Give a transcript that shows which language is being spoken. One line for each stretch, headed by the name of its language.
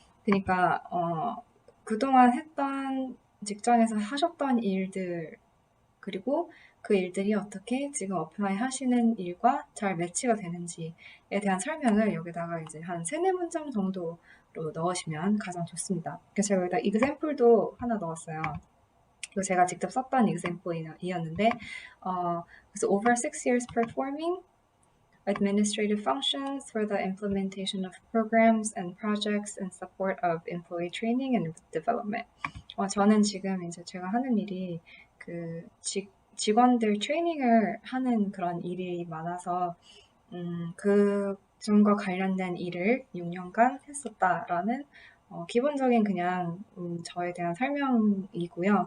Korean: 그러니까 그동안 했던 직장에서 하셨던 일들 그리고 그 일들이 어떻게 지금 어플라이 하시는 일과 잘 매치가 되는지에 대한 설명을 여기다가 이제 한 3, 4문장 정도로 넣으시면 가장 좋습니다. 그래서 제가 여기다 example도 하나 넣었어요. 이거 제가 직접 썼던 example이었는데 그래서
English: over 6 years performing administrative functions for the implementation of programs and projects in support of employee training and development.
Korean: 저는 지금 이제 제가 하는 일이 그 직원들 트레이닝을 하는 그런 일이 많아서 그 점과 관련된 일을 6년간 했었다라는 기본적인 그냥 저에 대한 설명이고요.